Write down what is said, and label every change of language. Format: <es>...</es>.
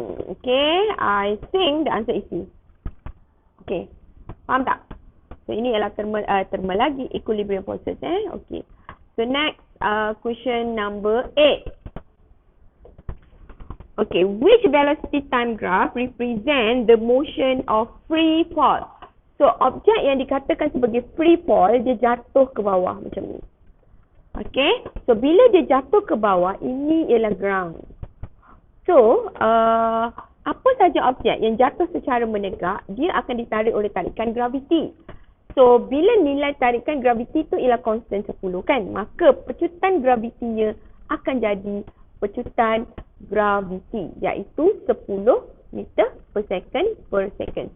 <en>Okay, I think the answer is C.</en> <ms>Okay, faham tak? So, ini ialah terma lagi equilibrium forces. Okay.</ms> <en>So, next question number 8. Okay, which velocity time graph represent the motion of free fall?</en> <ms>So, objek yang dikatakan sebagai free fall, dia jatuh ke bawah macam ni. Okay, so bila dia jatuh ke bawah, ini ialah ground. So, apa saja objek yang jatuh secara menegak, dia akan ditarik oleh tarikan graviti. So, bila nilai tarikan graviti tu ialah constant 10 kan, maka pecutan gravitinya akan jadi pecutan graviti, iaitu 10 meter per second per second.</ms>